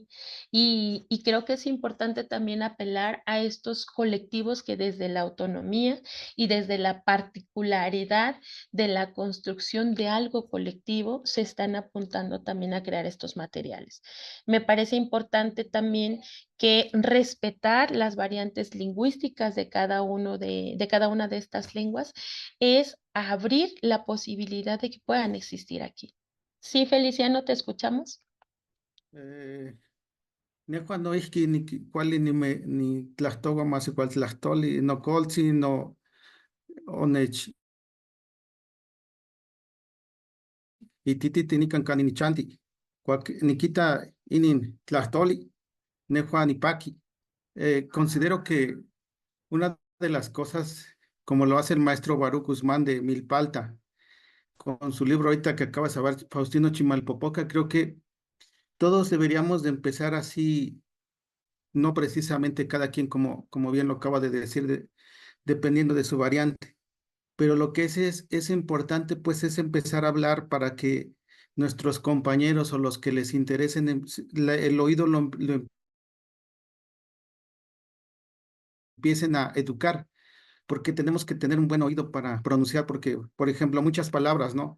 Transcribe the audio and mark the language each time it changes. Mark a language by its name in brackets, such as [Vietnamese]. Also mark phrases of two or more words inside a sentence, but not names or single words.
[Spanish] Y creo que es importante también apelar a estos colectivos que desde la autonomía y desde la particularidad de la construcción de algo colectivo se están apuntando también a crear estos materiales. Me parece importante también que respetar las variantes lingüísticas de cada cada una de estas lenguas es abrir la posibilidad de que puedan existir aquí. Sí, Feliciano, ¿te escuchamos? [Nahuatl languages] Nejuan no iski ni cuali ni tlaxtowa [Spanish] más igual [Nahuatl languages] tlaxtoli, no colzi, no onech, y titi ni cancani ni chanti, nikita inin tlaxtoli, nejuan ni paki. [Spanish] Considero que una de las cosas, como lo hace el maestro Baruch Guzmán de Milpalta, con su libro ahorita que acabas de ver, Faustino Chimalpopoca, creo que todos deberíamos de empezar así, no precisamente cada quien como bien lo acaba de decir, dependiendo de su variante, pero lo que es importante pues es empezar a hablar para que nuestros compañeros o los que les interesen el oído lo empiecen a educar, porque tenemos que tener un buen oído para pronunciar, porque, por ejemplo, muchas palabras, ¿no?